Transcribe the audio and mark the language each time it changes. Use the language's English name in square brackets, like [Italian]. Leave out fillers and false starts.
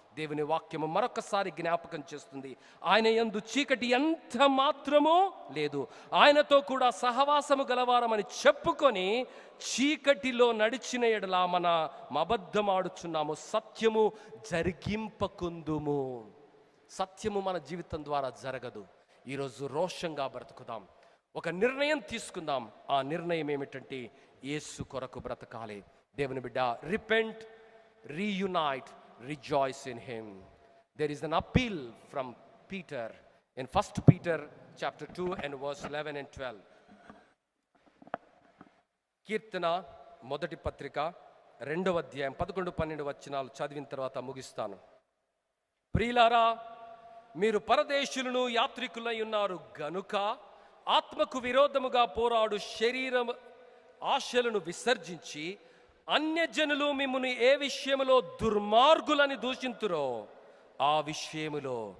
[Telugu] దేవుని వాక్యము మరొకసారి జ్ఞాపకం చేస్తుంది, ఆయన యందు చీకటి ఎంత మాత్రమూ లేదు, ఆయనతో కూడా సహవాసము గలవారమని చెప్పుకొని చీకటిలో నడిచిన ఎడల మన అబద్ధమాడుచున్నాము, సత్యము జరిగింపకుందుము. సత్యము మన జీవితం ద్వారా జరగదు. ఈరోజు రోషంగా బ్రతుకుదాం, ఒక నిర్ణయం తీసుకుందాం. ఆ నిర్ణయం ఏమిటంటే యేసు కొరకు బ్రతకాలి. దేవుని బిడ్డ, [English] Repent, reunite, rejoice in him. There is an appeal from Peter in 1 Peter chapter 2 and verse 11 and 12. [Telugu] కీర్తన మొదటి పత్రిక 2వ అధ్యాయం 11-12 వచనాలు చదివిన తర్వాత ముగిస్తాను. ప్రియులారా, మీరు పరదేశులను యాత్రికులై ఉన్నారు గనుక ఆత్మకు విరోధముగా పోరాడు శరీరం ఆశలను విసర్జించి, అన్యజనులు మిమ్మును ఏ విషయములో దుర్మార్గులని దూషింతురో ఆ విషయములో